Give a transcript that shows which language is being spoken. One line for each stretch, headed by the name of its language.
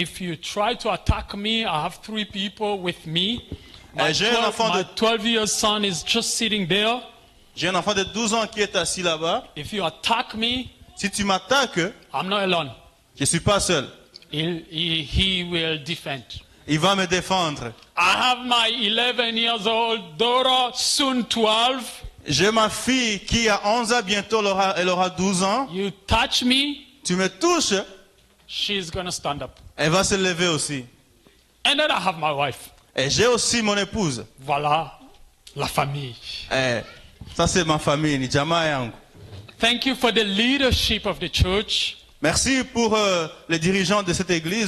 English: If you try to attack me, I have 3 people with me. My
French: J'ai un enfant de
English: 12-year son is just sitting there.
French: J'ai un enfant de 12 ans qui est assis là-bas.
English: If you attack me,
French: Si tu m'attaques,
English: I'm not alone.
French: je suis pas seul.
English: He will defend.
French: Il va me défendre.
English: I have my 11 years old daughter, soon 12.
French: J'ai ma fille qui a 11 ans, bientôt elle aura 12 ans.
English: You touch me,
French: Tu me touches,
English: she's going to stand up.
French: elle va se lever aussi.
English: And then I have my wife.
French: Et j'ai aussi mon épouse. Voilà, la famille. Ça c'est ma famille,
Swahili: ni jamaa yangu.
English: Thank you for the leadership of the church.
French: Merci pour les dirigeants de cette église,